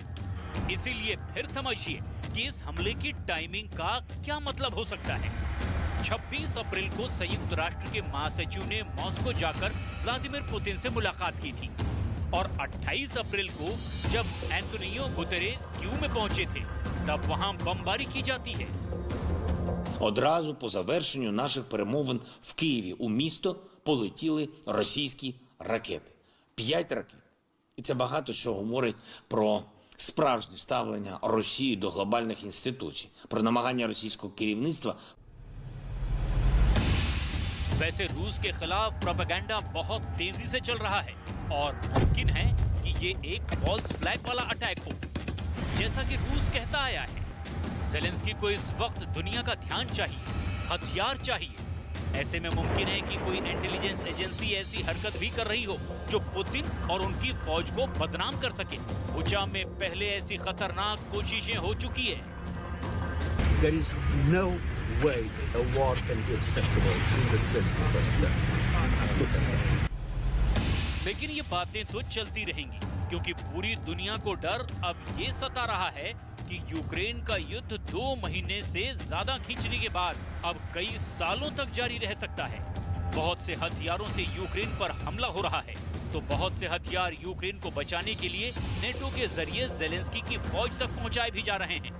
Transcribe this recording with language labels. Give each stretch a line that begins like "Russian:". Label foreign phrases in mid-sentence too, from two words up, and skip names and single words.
Hindi: इसीलिए फिर समझिए कि इस हमले की टाइमिंग का क्या मतलब हो सकता है। 26 अप्रैल को संयुक्त राष्ट्र के महासचिव ने मॉस्को जाकर व्लादिमीर पुतिन से मुलाकात की थी और 28 अप्रैल को जब एंटोनियो गुतेरेस कीव में पहुंचे थे, तब वहां बमबारी की जाती है।
Ukrainian: Одразу по завершенню наших перемовин в Києві у місто полетіли російські ракети. 5 ракет. І це багато що говорить про справжнє ставлення Росії до глобальних інституцій, про намагання російського керівництва.
Hindi: वैसे रूस के खिलाफ प्रोपेगेंडा बहुत तेजी से चल रहा है और मुमकिन है कि ये एक
English: false flag
Hindi: वाला अटैक हो, जैसा कि रूस कहता आया है। ज़ेलेंस्की को इस वक्त दुनिया का ध्यान चाहिए, हथियार चाहिए। ऐसे में मुमकिन है कि कोई
English: intelligence agency
Hindi: ऐसी हरकत भी कर रही हो जो पुतिन और उनकी फौज को बदनाम कर सके। बुचा में पहले ऐसी खतरनाक कोशिशें हो चुकी है।
English: There is no way a war can be acceptable in the 21st century.
Hindi: लेकिन ये बातें तो चलती रहेंगी, क्योंकि पूरी दुनिया को डर अब ये सता रहा है कि यूक्रेन का युद्ध 2 महीने से ज्यादा खींचने के बाद अब कई सालों तक जारी रह सकता है। बहुत से हथियारों से यूक्रेन पर हमला हो रहा है, तो बहुत से हथियार यूक्रेन को बचाने के लिए नेटो के जरिए ज़ेलेंस्की की फौज तक पहुंचाए भी जा रहे हैं।